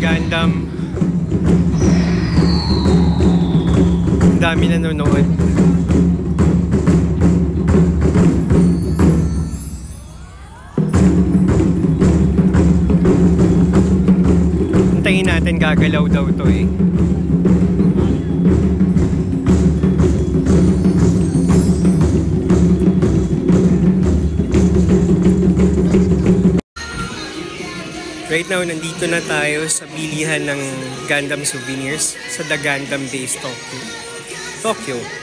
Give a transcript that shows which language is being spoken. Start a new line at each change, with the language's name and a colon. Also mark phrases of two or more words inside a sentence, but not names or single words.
Filipino: Gundam. Ang dami nanonood. Antayin natin, gagalaw daw to eh.
English: Right now,
Filipino: nandito na tayo sa bilihan ng Gundam souvenirs sa The Gundam Base Tokyo.